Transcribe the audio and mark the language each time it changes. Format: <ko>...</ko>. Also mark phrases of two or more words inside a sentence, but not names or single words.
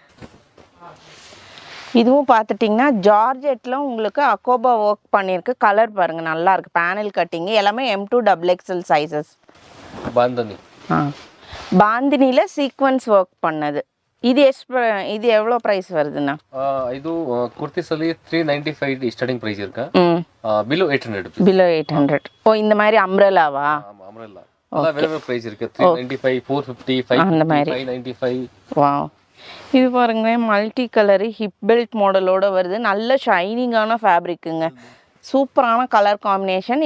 <ta>இதுவும் பார்த்துட்டிங்கன்னா ஜார்ஜெட்டில் உங்களுக்கு அக்கோபா ஒர்க் பண்ணியிருக்கு. கலர் பாருங்கள், நல்லாயிருக்கு.</ta> <en>panel cutting</en> <ta>எல்லாமே M2XXL சைஸஸ். பாந்தினி, பாந்தினியில்</ta> <en>sequins work</en> <ta>பண்ணது. இது எவ்வளோ ப்ரைஸ் வருதுண்ணா?</ta> <kn>ಇದು ಕುರ್ತಿಸಲ್ಲಿ 395</kn> <en>starting price</en> <kn>ಇருக்கு. ಬಿಲೋ 800.</kn> <ta>பிலோ 800. ஓ, இந்த மாதிரி அம்ப்ரெல்லாவா? ஆமா, அம்ப்ரெல்லா. அத வேற பிரைஸ் இருக்கு. 395, 450, 550, 595. வாவ், இது பாருங்க,</ta> <en>multi colour hip belt</en> <ta>மாடலோட வருது. நல்ல ஷைனிங்கான ஃபேப்ரிக்குங்க, சூப்பரான</ta> <en>colour combination.</en>